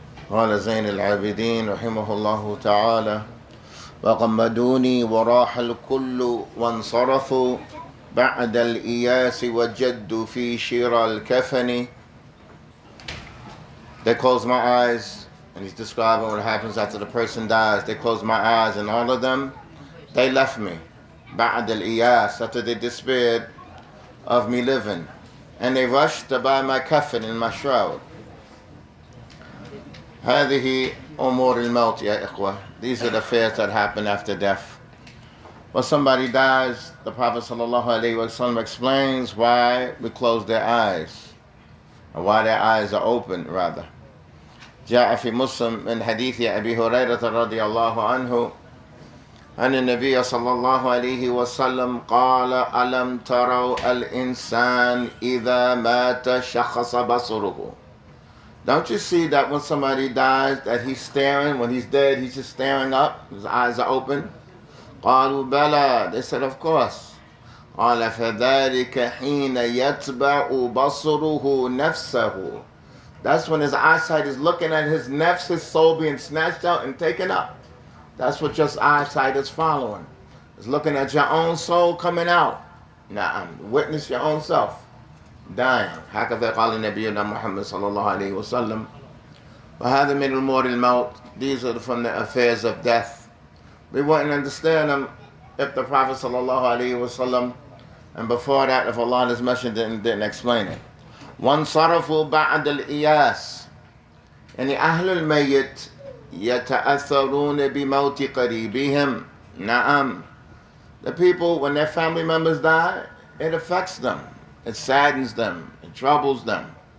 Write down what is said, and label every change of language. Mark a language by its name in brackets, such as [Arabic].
[Arabic] قال زين العابدين رحمه الله تعالى: وغمدوني وراح الكل وانصرفوا بعد الإياس وجدوا في شير الكفن. [English] They closed my eyes, and he's describing what happens after the person dies. They closed my eyes, and all of them, they left me. [Arabic] بعد الإياس, [English] after they despaired of me living. And they rushed to buy my coffin and my shroud. [Arabic] هذه أمور الموت يا إخوة. [English] These are the affairs that happen after death. When somebody dies, the Prophet ﷺ explains why we close their eyes, or why their eyes are open, rather. [Arabic] جاء في مسلم من حديث أبي هريرة رضي الله عنه أن النبي صلى الله عليه وسلم قال: ألم تروا الإنسان إذا مات شخص بصره. [English] Don't you see that when somebody dies that he's staring, when he's dead, he's just staring up, his eyes are open? [Arabic] قالوا بلى. [English] They said, of course. [Arabic] قال فذلك حين يتبع بصره نفسه. [English] That's when his eyesight is looking at his nafs, his soul being snatched out and taken up. That's what your eyesight is following. It's looking at your own soul coming out. Witness your own self dying. [Arabic] هكذا قال نبينا محمد صلى الله عليه وسلم. وهذا من أمور الموت. [English] These are from the affairs of death. We wouldn't understand them if the Prophet صلى الله عليه وسلم, and before that, if Allah and His Messenger didn't explain it. [Arabic] وانصرفوا بعد الإياس. يعني أهل الميت يتأثرون بموت قريبهم. نعم. [English] The people, when their family members die, it affects them, it saddens them, it troubles them.